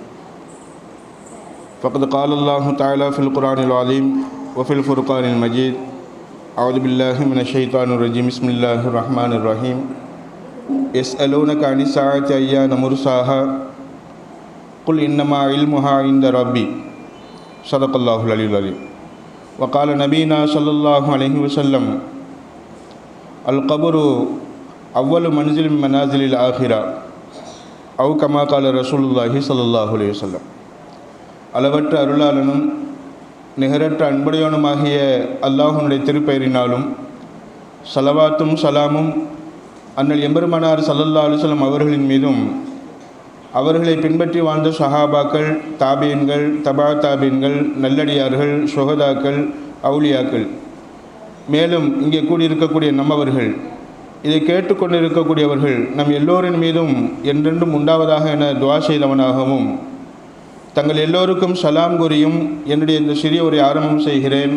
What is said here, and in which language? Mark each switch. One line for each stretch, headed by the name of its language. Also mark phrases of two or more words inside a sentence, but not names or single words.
Arabic: فقد قال الله تعالى في القرآن العظيم و في الفرقان المجيد. أعوذ بالله من الشيطان الرجيم. بسم الله الرحمن الرحيم. يسألونك عن الساعة أيان مرساها قل إنما علمها عند ربي. صدق الله العلي العظيم. وقال نبينا صلى الله عليه وسلم القبر أول منزل من منازل الآخرة أو كما قال رسول الله صلى الله عليه وسلم.
Tamil: அளவற்ற அருளாளனும் நிகரற்ற அன்புடையவனுமாகிய அல்லாஹ்வுடைய திருப்பெயரினாலும் ஸலவாத்தும் சலாமும் அண்ணல் எம்பெருமானார்
Arabic: صلى الله عليه
Tamil: வஸல்லம் அவர்களின் மீதும் அவர்களை பின்பற்றி வாழ்ந்த சஹாபாக்கள், தாபீன்கள், தபா தாபீன்கள், நல்லடியார்கள், சுஹதாக்கள், அவுலியாக்கள், மேலும் இங்கே கூடியிருக்கக்கூடிய நம்மவர்கள், இதை கேட்டுக்கொண்டிருக்கக்கூடியவர்கள் நம் எல்லோரின் மீதும் என்றென்றும் உண்டாவதாக என துஆ செய்தவனாகவும் தங்கள் எல்லோருக்கும் சலாம் கூறியும் என்னுடைய இந்த சிறிய உரை ஆரம்பம் செய்கிறேன்.